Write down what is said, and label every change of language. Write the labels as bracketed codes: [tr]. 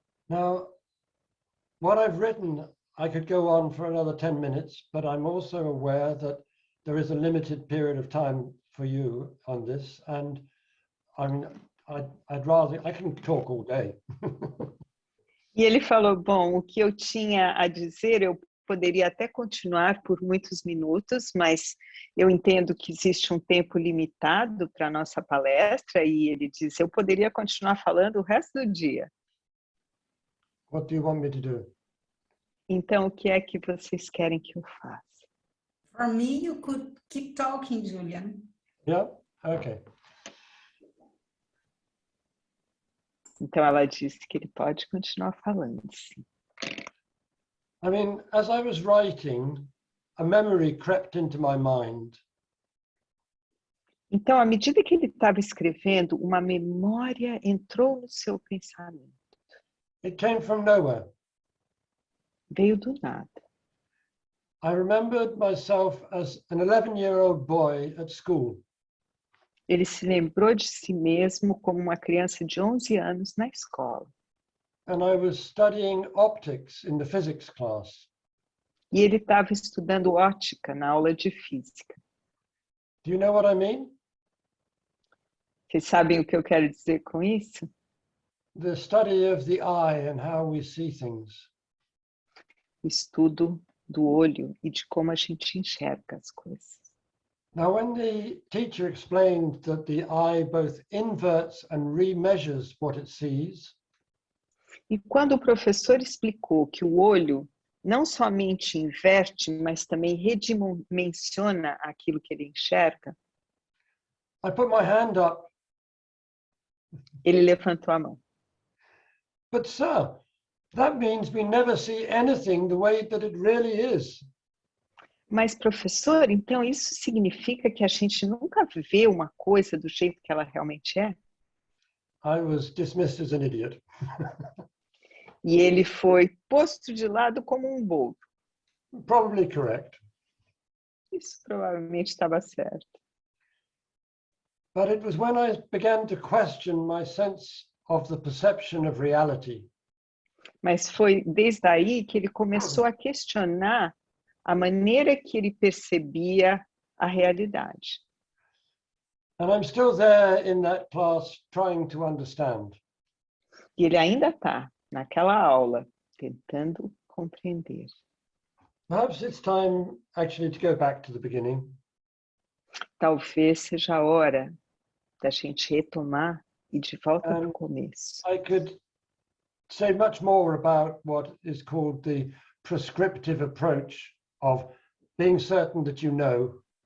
[en] Now, what I've written, I could go on for another 10 minutes, but I'm also aware that there is a limited period of time for you on this. And I mean, I can talk all day. [pt] E ele falou, bom, o que eu tinha a dizer, eu poderia até continuar por muitos minutos, mas eu entendo que existe um tempo limitado para a nossa palestra, e ele disse, eu poderia continuar falando o resto do dia. [en] What do you want me to do? [pt] Então, o que é que vocês querem que eu faça? [en] For me, you could keep talking, Julian. Yeah? Okay. [pt] Então, ela disse que ele pode continuar falando, sim. [en] I mean, as I was writing, a memory crept into my mind. [pt] Então, à medida que ele estava escrevendo, uma memória entrou no seu pensamento. [en] It came from nowhere. [pt] Veio do nada. [en] I remembered myself as an 11-year-old boy at school. [pt] Ele se lembrou de si mesmo como uma criança de 11 anos na escola. [en] And I was studying optics in the physics class. [pt] E ele estava estudando ótica na aula de física. [en] Do you know what I mean? [pt] Vocês sabem o que eu quero dizer com isso? [en] The study of the eye and how we see things. [pt] O estudo do olho e de como a gente enxerga as coisas. [en] Now, when the teacher explained that the eye both inverts and remeasures what it sees, [pt] E quando o professor explicou que o olho não somente inverte, mas também redimensiona aquilo que ele enxerga, [en] I put my hand up. [pt] ele levantou a mão. [en] But sir, that means we never see anything the way that it really is. [pt] Mas, professor, então isso significa que a gente nunca vê uma coisa do jeito que ela realmente é? [en] I was dismissed as an idiot. [pt] E ele foi posto de lado como um bobo. [en] Probably correct. [pt] Isso provavelmente estava certo. [en] But it was when I began to question my sense of the perception of reality. [pt] Mas foi desde aí que ele começou a questionar a maneira que ele percebia a realidade. [en] And I'm still there in that class trying to understand. [pt] E ele ainda está naquela aula tentando compreender. [en] Perhaps it's time actually to go back to the beginning. [pt] Talvez seja a hora da gente retomar e de volta para o começo. [en] I could say much more about what is called the prescriptive approach of being certain that you know.